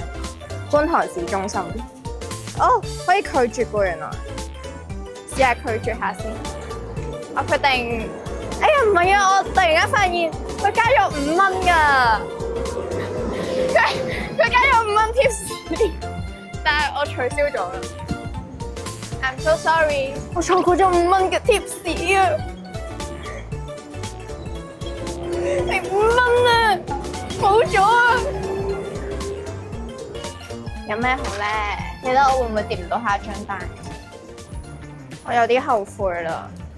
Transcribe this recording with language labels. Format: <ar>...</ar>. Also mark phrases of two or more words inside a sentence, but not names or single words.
<yue>觀塘市中心，哦，可以拒絕㗎原來。試下拒絕下先。我決定，哎呀唔係啊！我突然間發現佢加咗5蚊㗎，佢加咗5蚊貼士，但係我取消咗啦。</yue> <en>I'm so sorry，</en> <yue>我錯過咗5蚊嘅貼士啊！係5蚊啊，冇咗啊！有咩好咧？你覺得我會唔會掂唔到下一張單？我有啲後悔啦。</yue>